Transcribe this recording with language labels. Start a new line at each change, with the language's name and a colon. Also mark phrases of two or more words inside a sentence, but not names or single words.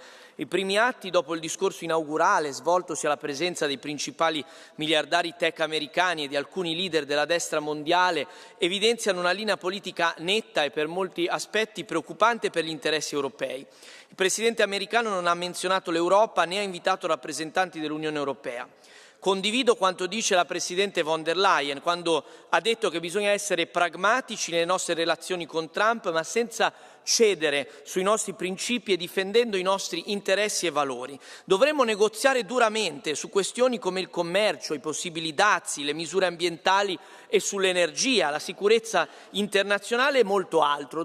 Italian: I primi atti dopo il discorso inaugurale, svoltosi alla presenza dei principali miliardari tech americani e di alcuni leader della destra mondiale, evidenziano una linea politica netta e per molti aspetti preoccupante per gli interessi europei. Il Presidente americano non ha menzionato l'Europa né ha invitato rappresentanti dell'Unione Europea. Condivido quanto dice la Presidente von der Leyen quando ha detto che bisogna essere pragmatici nelle nostre relazioni con Trump, ma senza cedere sui nostri principi e difendendo i nostri interessi e valori. Dovremmo negoziare duramente su questioni come il commercio, i possibili dazi, le misure ambientali e sull'energia, la sicurezza internazionale e molto altro.